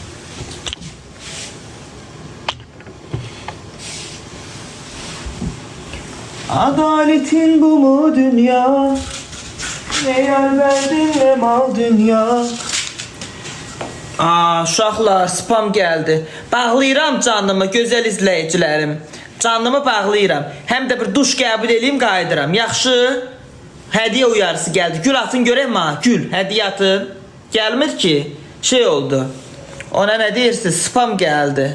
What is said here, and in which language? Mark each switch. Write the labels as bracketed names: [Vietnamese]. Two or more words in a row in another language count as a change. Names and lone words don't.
[Turkish] Adaletin bu mu dünya? Ne yer verdin ne mal dünya. [Azerbaijani] Uşaqlar, spam geldi. Bağlayıram canımı, gözəl izləyicilərim. Canımı bağlayıram. Həm də bir duş qəbul edeyim, qayıdıram. Yaxşı? Hədiyyə uyarısı gəldi. Gül atın görək ma, gül, hədiyyə atın. Gəlmir ki, şey oldu. Ona nə deyirsiniz? Spam geldi.